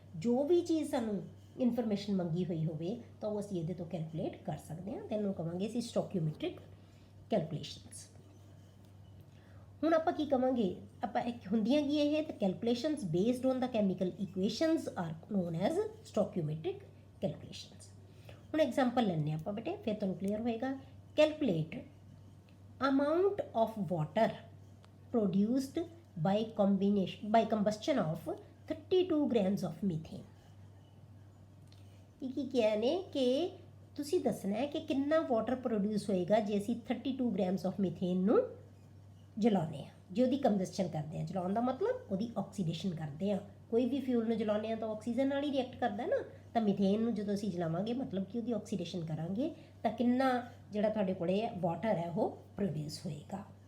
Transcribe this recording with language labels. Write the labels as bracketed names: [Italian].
[Punjabi] ਜੋ ਵੀ ਚੀਜ਼ ਸਾਨੂੰ ਇਨਫੋਰਮੇਸ਼ਨ ਮੰਗੀ ਹੋਈ ਹੋਵੇ ਤਾਂ ਉਹ ਅਸੀਂ ਇਹਦੇ ਤੋਂ ਕੈਲਕੂਲੇਟ ਕਰ ਸਕਦੇ ਹਾਂ, ਤੈਨੂੰ ਕਹਾਂਗੇ ਅਸੀਂ ਸਟੋਕਿਓਮੈਟ੍ਰਿਕ ਕੈਲਕੂਲੇਸ਼ਨਸ। ਹੁਣ ਆਪਾਂ ਕੀ ਕਹਾਂਗੇ, ਆਪਾਂ ਹੁੰਦੀਆਂ ਕੀ ਇਹ ਤਾਂ [English] Calculations based on the chemical equations are known as stoichiometric calculations. [Punjabi] ਹੁਣ ਐਗਜ਼ਾਮਪਲ ਲੈਂਦੇ ਹਾਂ ਆਪਾਂ ਬੇਟੇ, ਫਿਰ ਤੁਹਾਨੂੰ ਕਲੀਅਰ ਹੋਏਗਾ। [English] Calculate amount of water produced by combustion of 32 grams of methane। [Punjabi] ਇਹ ਕੀ ਕਿਹਾ ਨੇ ਕਿ ਤੁਸੀਂ ਦੱਸਣਾ ਹੈ ਕਿ ਕਿੰਨਾ ਵਾਟਰ ਪ੍ਰੋਡਿਊਸ ਹੋਏਗਾ ਜੇ ਅਸੀਂ 32 ਗ੍ਰਾਮਸ ਆਫ ਮੀਥੇਨ ਨੂੰ ਜਲਾਉਂਦੇ ਹਾਂ, ਜੇ ਉਹਦੀ ਕੰਬਸਸ਼ਨ ਕਰਦੇ ਹਾਂ। ਜਲਾਉਣ ਦਾ ਮਤਲਬ ਉਹਦੀ ਆਕਸੀਡੇਸ਼ਨ ਕਰਦੇ ਹਾਂ। ਕੋਈ ਵੀ ਫਿਊਲ ਨੂੰ ਜਲਾਉਂਦੇ ਹਾਂ ਤਾਂ ਆਕਸੀਜਨ ਨਾਲ ਹੀ ਰਿਐਕਟ ਕਰਦਾ ਨਾ, ਤਾਂ ਮੀਥੇਨ ਨੂੰ ਜਦੋਂ ਅਸੀਂ ਜਲਾਵਾਂਗੇ ਮਤਲਬ ਕਿ ਉਹਦੀ ਆਕਸੀਡੇਸ਼ਨ ਕਰਾਂਗੇ ਤਾਂ ਕਿੰਨਾ ਜਿਹੜਾ ਤੁਹਾਡੇ ਕੋਲੇ ਵਾਟਰ ਹੈ ਉਹ ਪ੍ਰੋਡਿਊਸ ਹੋਏਗਾ।